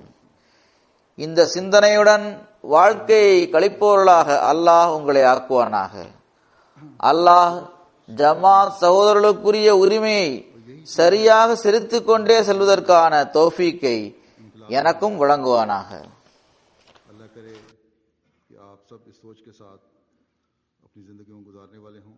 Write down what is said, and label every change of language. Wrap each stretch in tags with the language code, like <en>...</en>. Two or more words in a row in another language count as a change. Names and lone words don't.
<ta>இந்த சிந்தனையுடன் வாழ்க்கையை கழிப்பவர்களாக அல்லாஹ் உங்களை ஆக்குவானாக. அல்லாஹ் ஜமாத் சகோதரர்களுக்குரிய உரிமையை சரியாக செலுத்திக் கொண்டே செல்வதற்கான தௌஃபீக்கை எனக்கும் வழங்குவானாக.</ta> <hi>अल्लाह करे कि आप सब इस सोच के साथ अपनी ज़िंदगी में गुजारने वाले हों.</hi>